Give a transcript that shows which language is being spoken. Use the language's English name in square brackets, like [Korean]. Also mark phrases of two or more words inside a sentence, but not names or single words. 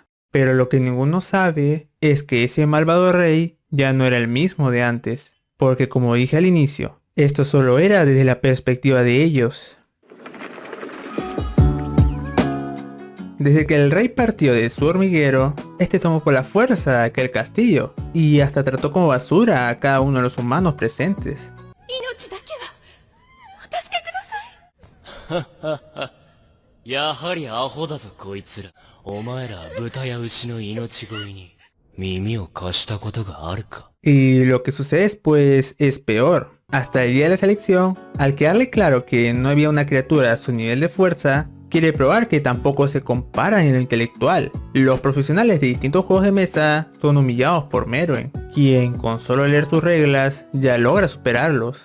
[Spanish] Pero lo que ninguno sabe es que ese malvado rey ya no era el mismo de antes, porque como dije al inicio, esto solo era desde la perspectiva de ellos. Desde que el rey partió de su hormiguero, este tomó por la fuerza aquel castillo y hasta trató como basura a cada uno de los humanos presentes. [Japanese] 命だけはお助けください。やはりアホだぞこいつら。お前ら豚や牛の命乞いに耳を貸したことがあるか。 [Spanish] Y lo que sucede después es peor. Hasta el día de la selección, al quedarle claro que no había una criatura a su nivel de fuerza, quiere probar que tampoco se comparan en lo intelectual. Los profesionales de distintos juegos de mesa son humillados por Meruem, quien con solo leer sus reglas ya logra superarlos.